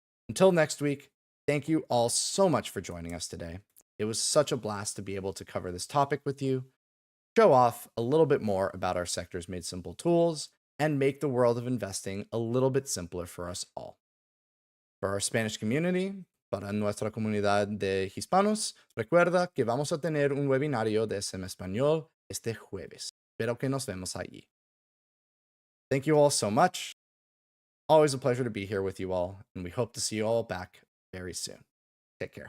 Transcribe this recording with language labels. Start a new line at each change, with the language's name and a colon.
English: Until next week, thank you all so much for joining us today. It was such a blast to be able to cover this topic with you, show off a little bit more about our Sectors Made Simple tools, and make the world of investing a little bit simpler for us all. For our Spanish community,
Spanish: para nuestra comunidad de hispanos, recuerda que vamos a tener un webinario de SM Español este jueves. Espero que nos vemos allí.
English: Thank you all so much. Always a pleasure to be here with you all, and we hope to see you all back very soon. Take care.